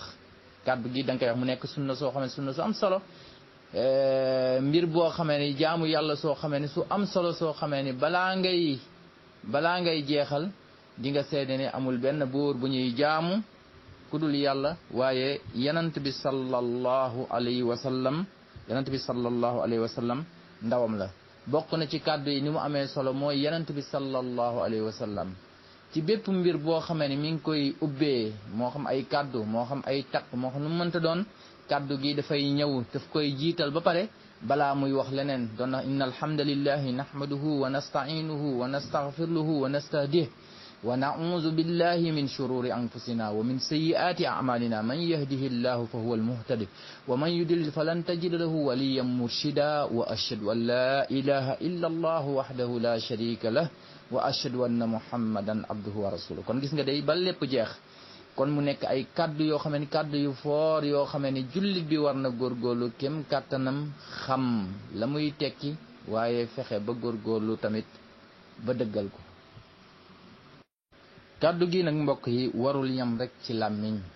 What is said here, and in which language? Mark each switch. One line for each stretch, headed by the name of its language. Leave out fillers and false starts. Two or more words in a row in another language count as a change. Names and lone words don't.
Wolof: kàddu gi da nga koy wax mu nekk sunna soo xamee sunna su am solo, mbir boo xamee ni jaamu yàlla soo xamee ni su am solo soo xamee ni balaa ngay jeexal di nga seede ne amul benn buur bu ñuy jaamu ku dul yàlla, waaye yanant bi
Arabic: صلى الله عليه وسلم
Wolof: ndawam la. bokk na ci kàddu yi ni mu amee solo mooy yanant bi
Arabic: صلى الله عليه وسلم
Wolof: ci bépp mbir boo xamee ni mi ngi koy ubbee, moo xam ay kàddu, moo xam ay takk, moo xam nu mu mënta doon, kàddu gi dafay ñëw daf koy jiital ba pare balaa muy wax leneen. doon na
Arabic: إن الحمد لله نحمده ونستعينه ونستغفره ونستهديه ونعوذ بالله من شرور أنفسنا ومن سيئات أعمالنا من يهده الله فهو المهتدي ومن يضلل فلن تجد له وليا مرشدا وأشهد أن لا إله إلا الله وحده لا شريك له وأشهد أن محمدا عبده ورسوله.
Wolof: kon gis nga day ba lépp jeex. kon mu nekk ay kàddu yoo xam ne kàddu yu foor yoo xam ne jullit bi war na góorgóorlu kem kàttanam xam la muy tekki, waaye fexe ba góorgóorlu tamit ba dëggal ko. kàddu gi nag mbokk yi warul yam rek ci làmmiñ.